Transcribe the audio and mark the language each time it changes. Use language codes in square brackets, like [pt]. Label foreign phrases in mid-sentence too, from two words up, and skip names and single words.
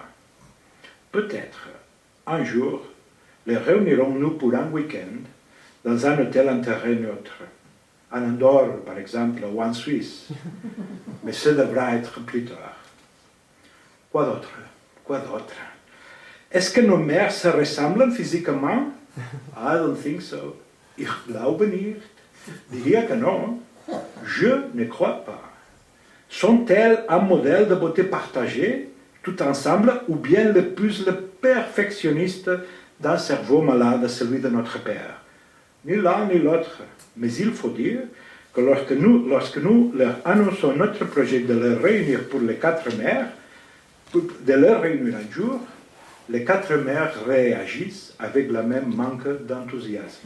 [fr] Peut-être, un jour, les réunirons-nous pour un week-end dans un hôtel en terrain neutre, en Andorre par exemple, ou en Suisse. Mais ce devra être plus tard. Quoi d'autre? Quoi d'autre? Est-ce que nos mères se ressemblent physiquement? [en] I don't think so. [de] Ich glaube nicht. [ca] Diria que non. [fr] Je ne crois pas. Sont-elles un modèle de beauté partagée, tout ensemble, ou bien le plus le perfectionniste d'un cerveau malade, celui de notre Père? Ni l'un ni l'autre. Mais il faut dire que lorsque nous leur annonçons notre projet de les réunir pour les 4 mères, de leur réunir un jour, les 4 mères réagissent avec le même manque d'enthousiasme.